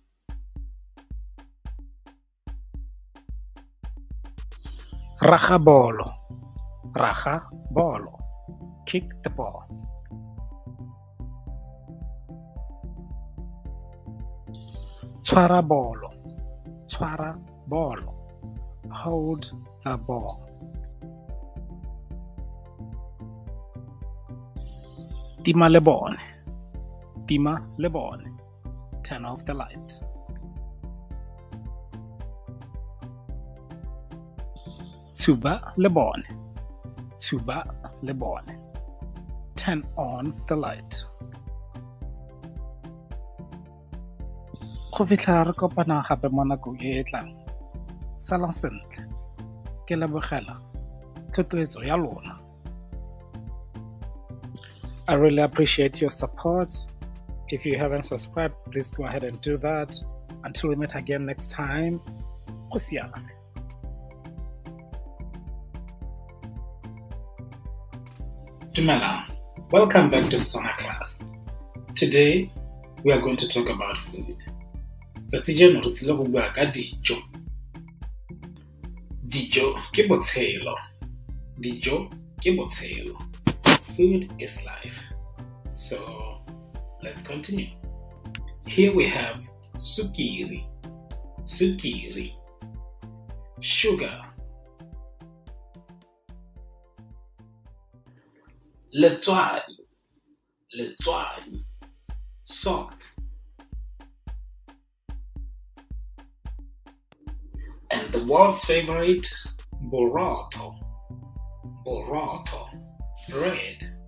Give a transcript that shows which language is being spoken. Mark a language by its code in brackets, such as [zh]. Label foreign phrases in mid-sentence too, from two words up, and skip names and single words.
[tn] Raga bolo. [en] Kick the ball. [tn] Tshwara bolo. [en] Hold the ball. [tn] Tima le bone. [en] Turn off the light. [tn] Tuba le bone. [en] Turn on the light. [tn] Go fitlha re kopana gape mo nakong e e tlang. Salang sentle. Ke lebogela thotloetso ya lona. [en] I really appreciate your support. If you haven't subscribed, please go ahead and do that. Until we meet again next time, [tn] go siame. Dumelang. [en] Welcome back to Stona Class. Today, we are going to talk about food. [tn] Tsatsi jeno re tsile go bua ka dijo. Dijo ke botshelo. [en] Food is life. So, let's continue. Here we have sukiri, sugar, letswai, salt, and the world's favorite, borotho, bread.